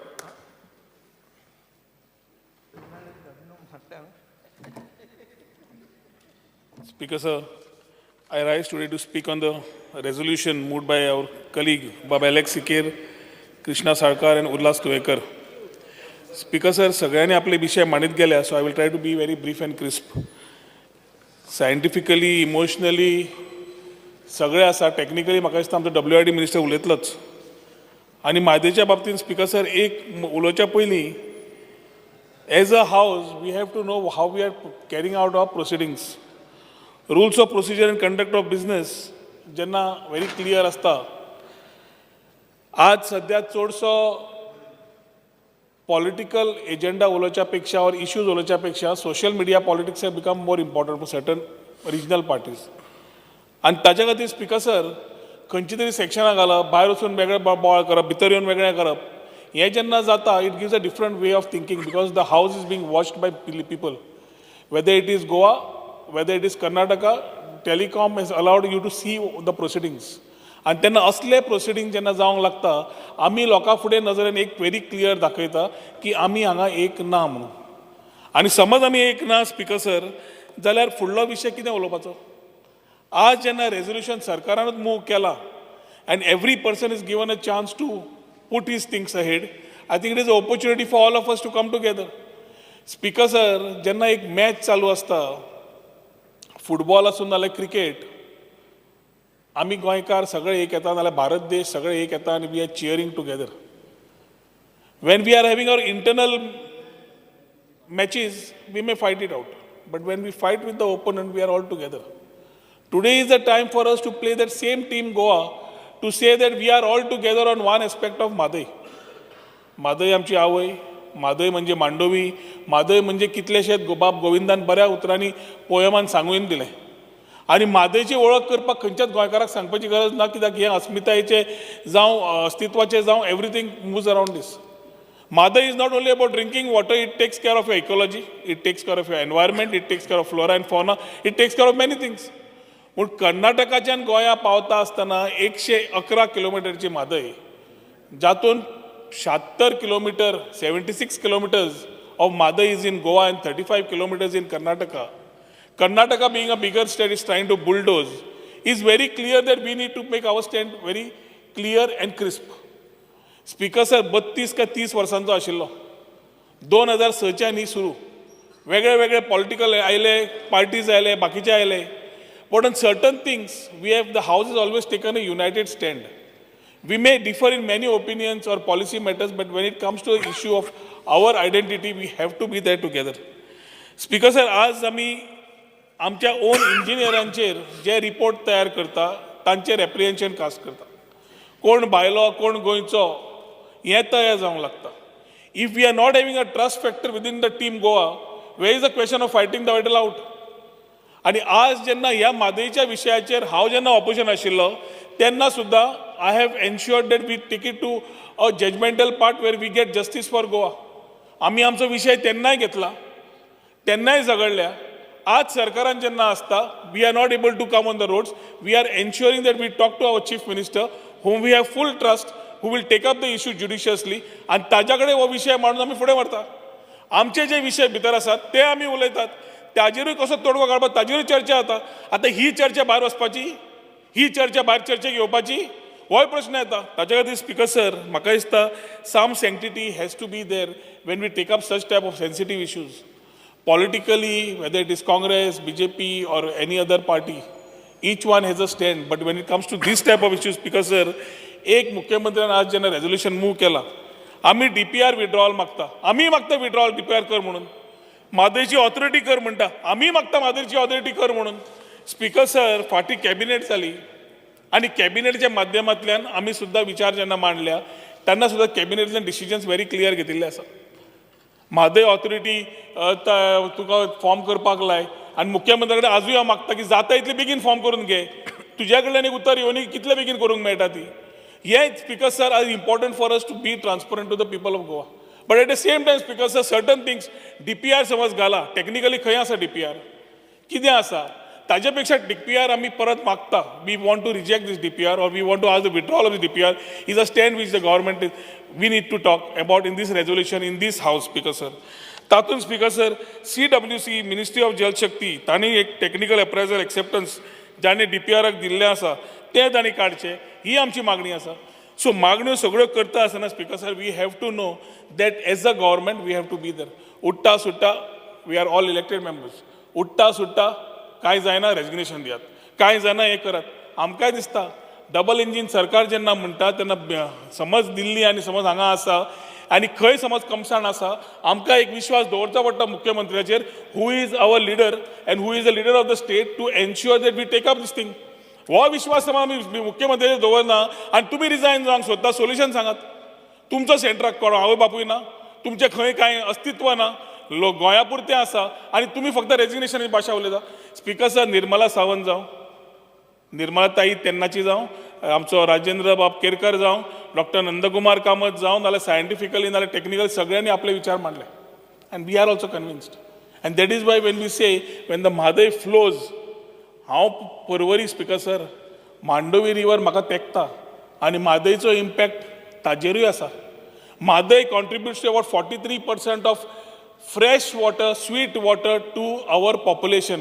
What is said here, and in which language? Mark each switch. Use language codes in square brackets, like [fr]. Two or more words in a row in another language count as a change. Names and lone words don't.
[en] Speaker sir, I rise today to speak on the resolution moved by our colleague Baba Alex Sikir, Krishna Sarkar and Ullas Tuekar. Speaker sir, [kok] सगळ्यांनी आपले विषय मांडित गेल्या, [en] so I will try to be very brief and crisp. Scientifically, emotionally, [kok] सगळे आसा, टेक्निकली म्हाका दिसता आमचो WID मिनिस्टर उलयतलोच. आणि मादेच्या बाबतींत [en] Speaker sir [kok] एक उलोवच्या पयलीं [en] As a House we have to know how we are carrying out our proceedings. Rules of Procedure and Conduct of Business जेन्ना very clear आसता. [kok] आज सद्या चडसो [en] political agenda [kok] उलोवच्या पेक्षा और इश्यूज उलोवच्या पेक्षा [en] social media politics have become more important for certain regional parties. [kok] आनी ताच्या खातीर [en] Speaker sir [kok] खंयची तरी सेक्शनां घालप, भायर वचून वेगळें बोवाळ करप, भितर येवन वेगळें करप, हें जेन्ना जाता [en] it gives a different way of thinking because the House is being watched by people. Whether it is Goa, whether it is Karnataka, telecom has allowed you to see the proceedings. [kok] आनी तेन्ना असले प्रोसिडींग जेन्ना जावंक लागता आमी लोकां फुडें नजरेन एक [en] very clear [kok] दाखयता की आमी हांगा एक ना म्हणून. आनी समज आमी एक ना [en] Speaker sir [kok] जाल्यार फुडलो विशय कितें उलोवपाचो. आज जेन्ना रेजोल्यूशन सरकारानूच मूव केला [en] and every person is given a chance to put his things ahead, I think it is an opportunity for all of us to come together. Speaker sir, [kok] जेन्ना एक मॅच चालू असता, फुटबॉल आसूं नाल्यार क्रिकेट, आमी गोंयकार सगळे एक येता नाल्यार भारत देश सगळे एक येता आनी [en] we are cheering together. When we are having our internal matches we may fight it out, but when we fight with the opponent we are all together. Today is the time for us to play that same team Goa, to say that we are all together on one aspect of Madai. [kok] Madai आमची आवय, मादय म्हणजे मांडोवी, मादय म्हणजे कितलेशेच बाब गोविंदान बऱ्या उतरांनी पोयमान सांगून दिलें. आनी मादयची वळख करपाक खंयच्याच गोंयकाराक सांगपाची गरज ना, कित्याक हें अस्मितायेचें जावं अस्तित्वाचें जावं [en] everything moves around this. Madai is not only about drinking water, it takes care of your ecology, it takes care of your environment, it takes care of flora and fauna, it takes care of many things. [kok] पूण कर्नाटकाच्यान गोंया पावता आसतना 111 किलोमिटरची मादय, जातून 76 किलोमिटर [en] 76 kilometers of Madai is in Goa and 35 kilometers in Karnataka. Karnataka being a bigger state is trying to bulldoze. Is very clear that we need to make our stand very clear and crisp. Speaker sir [kok] 32 का 30 वर्सांचो आशिल्लो, 2006च्या न्ही सुरू, वेगळे वेगळे पॉलिटिकल आयले, पार्टीज आयले, बाकीचे आयले. [en] But on certain things, the House has always taken a united stand. We may differ in many opinions or policy matters, but when it comes to the issue of our identity, we have to be there together. Speaker sir, [kok] आज आमी आमच्या ओन इंजिनियरांचेर जे रिपोर्ट तयार करता, तांचेर [en] apprehension cast [kok] करता. कोण भायलो, कोण गोंयचो, हें तयार जावंक लागता. [en] If we are not having a trust factor within the team Goa, where is the question of fighting the battle out? [kok] आणि आज जेन्ना ह्या मादयच्या विशयाचेर हांव जेन्ना ऑपोजिशन आशिल्लो तेन्ना सुद्दां [en] I have ensured that we take it to a judgmental part where we get justice for Goa. [kok] आमी आमचो विशय तेन्नाय घेतला, तेन्नाय झगडल्या. आज सरकारान जेन्ना आसता [en] We are not able to come on the roads, we are ensuring that we talk to our Chief Minister whom we have full trust, who will take up the issue judiciously, [kok] आनी ताच्या कडेन हो विशय मांडून आमी फुडें व्हरता. आमचे जे विशय भितर आसात ते आमी उलयतात, ताजेरूय कसो तोडगो काडपाक ताजेरूय चर्चा जाता. आतां ही चर्चा भायर वचपाची, ही चर्चा भायर चर्चेक येवपाची, होय प्रश्न येता. ताच्या खातीर [en] Speaker sir [kok] म्हाका दिसता [en] some sanctity has to be there when we take up such type of sensitive issues. Politically whether it is Congress, BJP or any other party, each one has a stand, but when it comes to this type of issues Speaker sir, [kok] एक मुख्यमंत्र्यान आज जेन्ना रेजोल्यूशन मूव केला, आमी DPR विड्रॉवल मागता, आमी मागता विड्रॉवल DPR कर म्हणून, मादयची ऑथॉरिटी कर म्हणटा, आमी मागता मादयची ऑथॉरिटी कर म्हणून. [en] Speaker sir [kok] फाटी कॅबिनेट जाली आनी कॅबिनेटच्या माध्यमांतल्यान आमी सुद्दां विचार जेन्ना मांडल्या तेन्ना सुद्दां कॅबिनेटांतल्यान [en] decisions very clear [kok] घेतिल्ले आसा. म्हादय ऑथॉरिटी तुका फॉर्म करपाक लाय आनी मुख्यमंत्र्या कडेन आजूय हांव मागता की जाता इतले बेगीन फॉर्म करून घे, तुज्या कडल्यान एक उतर येवनी कितले बेगीन करूंक मेळटा ती. [en] हे Speaker sir are important for us to be transparent to the people of Goa. But at the same time Speaker sir certain things [kok] DPR समज घाला, टेक्निकली खंय आसा DPR, कितें आसा, ताजेपेक्षा DPR आम्ही परत मागता. [en] We want to reject this DPR or we want to ask the withdrawal of the DPR is a stand which the government we need to talk about in this resolution in this house, Speaker sir. [kok] तातून [en] Speaker sir [kok] CWC मिनिस्ट्री ऑफ जल शक्ती तांणी एक [en] technical appraisal acceptance [kok] ज्यांनी DPRक दिल्ले आसा ते तांणी काडचे ही आमची मागणी आसा. [en] सो [kok] मागण्यो सगळ्यो करता आसतना [en] Speaker sir we have to know that as a government we have to be there. [kok] उठ्ठा सुट्टा [en] we are all elected members. [kok] उठ्ठा सुट्टा काय जायना रेजिग्नेशन दियात, काय जायना हे करात. आमकांय दिसता [en] double engine [kok] सरकार जेन्ना म्हणटा तेन्ना समज दिल्ली आनी समज हांगा आसा आनी खंय समज कमसाण आसा आमकां एक विश्वास दवरचो पडटा मुख्यमंत्र्याचेर [en] who is our leader and who is the leader of the state to ensure that we take up this thing. [kok] हो विश्वास समज आमी मुख्यमंत्र्याचेर दवरना आनी तुमी रिजायन जावंक सोदता सोल्युशन सांगात. तुमचो सेंटराक कोण आवय बापूय ना, तुमचें खंय कांय अस्तित्व ना, लोक गोंया पुरतें आसा आनी तुमी फक्त रेजिग्नेशन भाशा उलयता. [en] Speaker sir [kok] निर्मला सावंत जावं, निर्मला ताई तेन्नाची जावं, आमचो राजेंद्र बाब केरकर जावं, डॉक्टर नंदकुमार कामत जावं, नाल्यार सायंटिफिकली नाल्यार टेक्निकल सगळ्यांनी आपले विचार मांडले [en] and we are also convinced and that is why when we say when the Mhadei flows. [kok] हांव परवरी [en] Speaker sir [kok] मांडोवी रिवर म्हाका तेंकता आनी म्हादयचो इम्पॅक्ट ताजेरूय आसा. [en] Mhadei contributes to about 43% of fresh water sweet water to our population.